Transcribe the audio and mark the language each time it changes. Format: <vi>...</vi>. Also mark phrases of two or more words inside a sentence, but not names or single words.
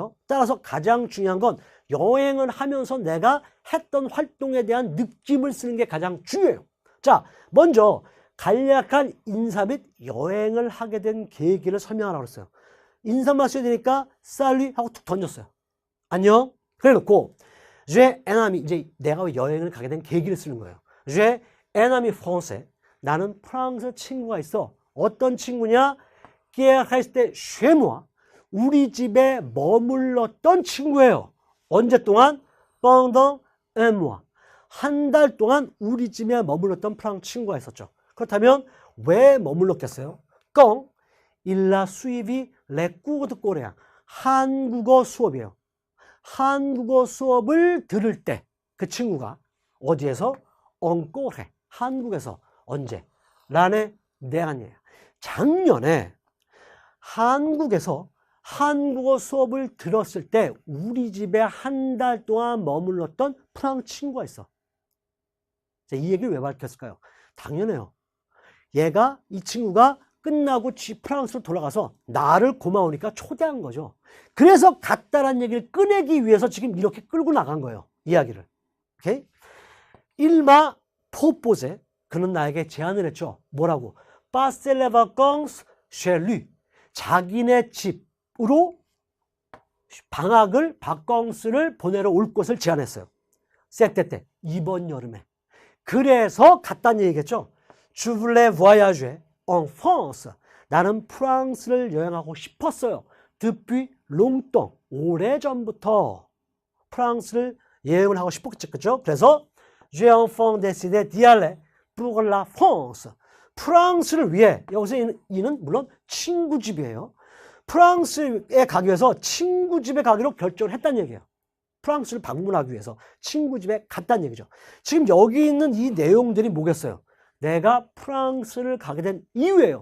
<ko>따라서 가장 중요한 건 여행을 하면서 내가 했던 활동에 대한 느낌을 쓰는 게 가장 중요해요. 자, 먼저 간략한 인사 및 여행을 하게 된 계기를 설명하라고 했어요. 인사 마셔야 되니까 살리 하고 툭 던졌어요. 안녕. 그래 놓고</ko> <fr>j'ai un ami,</fr> <ko>이제 내가 여행을 가게 된 계기를 쓰는 거예요.</ko> <fr>j'ai un ami français.</fr> <ko>나는 프랑스 친구가 있어. 어떤 친구냐?</ko> <fr>qui est resté chez moi.</fr> <ko>우리 집에 머물렀던 친구예요. 언제 동안?</ko> <fr>pendant un mois.</fr> <ko>한 달 동안 우리 집에 머물렀던 프랑스 친구가 있었죠. 그렇다면 왜 머물렀겠어요?</ko> <fr>quand il a suivi les cours de coréen.</fr> <ko>한국어 수업이에요. 한국어 수업을 들을 때 그 친구가 어디에서?</ko> <fr>en Corée.</fr> <ko>한국에서. 언제?</ko> <fr>l'année dernière.</fr> <ko>작년에 한국에서 한국어 수업을 들었을 때 우리 집에 한 달 동안 머물렀던 프랑스 친구가 있어. 자, 이 얘기를 왜 밝혔을까요? 당연해요. 이 친구가 끝나고 프랑스로 돌아가서 나를 고마우니까 초대한 거죠. 그래서 갔다라는 얘기를 꺼내기 위해서 지금 이렇게 끌고 나간 거예요. 이야기를. 오케이?</ko> <fr>Il m'a proposé.</fr> <ko>그는 나에게 제안을 했죠. 뭐라고?</ko> <fr>passer les vacances chez lui.</fr> <ko>자기네 집으로 방학을, 바캉스를 보내러 올 것을 제안했어요.</ko> <fr>cet été,</fr> <ko>이번 여름에. 그래서 갔다는 얘기겠죠.</ko> <fr>Je voulais voyager en France.</fr> <ko>나는 프랑스를 여행하고 싶었어요.</ko> <fr>Depuis longtemps.</fr> <ko>오래전부터 프랑스를 여행을 하고 싶었겠죠. 그죠?</ko> <fr>그래서 j'ai enfin décidé d'y aller pour la France.</fr> <ko>프랑스를 위해, 여기서 이는 물론 친구 집이에요. 프랑스에 가기 위해서 친구 집에 가기로 결정을 했다는 얘기예요. 프랑스를 방문하기 위해서 친구 집에 갔다는 얘기죠. 지금 여기 있는 이 내용들이 뭐겠어요? 내가 프랑스를 가게 된 이유예요.</ko>